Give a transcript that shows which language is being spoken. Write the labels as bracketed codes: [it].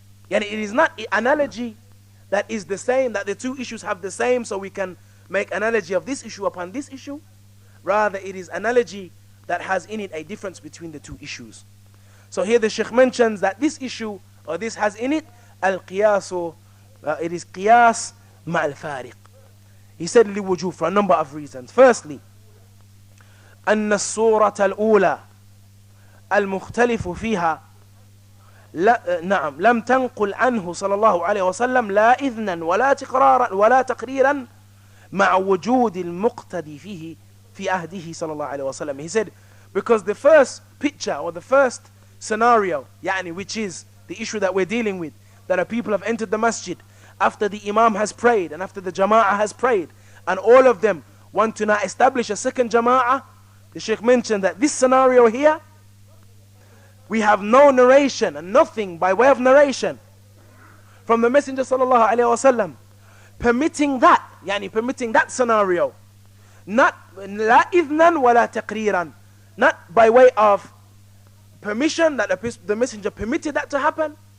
[en] And it is not an analogy that is the same, that the two issues have the same, so we can make analogy of this issue upon this issue. Rather, it is analogy that has in it a difference between the two issues. So here the Shaykh mentions that this issue, or this has in it, al-qiyasu, it is qiyas ma'al fariq. He said liwujuh, for a number of reasons. Firstly, [ar] أن الصورة الأولى المختلف فيها لم تنقل عنه صلى الله عليه وسلم لا إذنا ولا تقرارا ولا تقريرا مع وجود المقتدي فيه في عهده صلى الله عليه وسلم. [en] He said, because the first picture or the first scenario, يعني, which is the issue that we're dealing with, that a people have entered the masjid after the imam has prayed and after the jama'ah has prayed, and all of them want to now establish a second jama'ah. The Shaykh mentioned that this scenario here, we have no narration and nothing by way of narration from the Messenger sallallahu alaihi wasallam permitting that, yani permitting that scenario, not la idnan wa la taqriran, not by way of permission that the Messenger permitted that to happen,